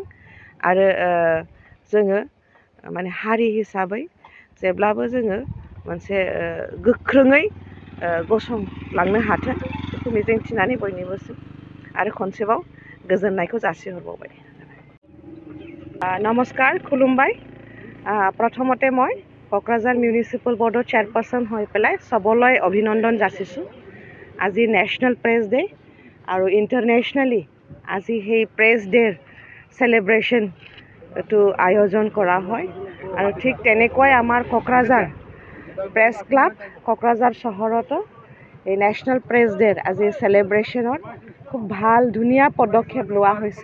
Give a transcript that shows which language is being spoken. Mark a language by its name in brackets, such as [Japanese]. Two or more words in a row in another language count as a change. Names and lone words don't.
[Bodo] आरो जोङो माने हारि हिसाबै जेब्लाबो जोङो मोनसे गोख्रोङै गसंलांनो हाथों बेखौ मिजिंथिनानै बयनिबोसिम आरो खनसेबाव गोजोननायखौ जासिहरबावबाय। [Assamese] नमस्कार, खुलुमबाय। प्रथमते মই क'क्राझार मिउनिसिपाल बर्डर চেয়াৰপাৰ্চন হৈ পেলাই চবলৈ অভিনন্দন যাচিছোঁ। আজি নেশ্যনেল প্ৰেছ ডে আৰু ইণ্টাৰনেশ্যনেলি আজি সেই প্ৰেছ ডেৰ চেলিব্ৰেশ্যনটো আয়োজন কৰা হয়। আৰু ঠিক তেনেকুৱাই আমাৰ ক'ক্ৰাঝাৰ প্ৰেছ ক্লাব ক'ক্ৰাঝাৰ চহৰতো এই নেশ্যনেল প্ৰেছ ডেৰ আজি চেলিব্ৰেশ্যনত খুব ভাল ধুনীয়া পদক্ষেপ লোৱা হৈছে।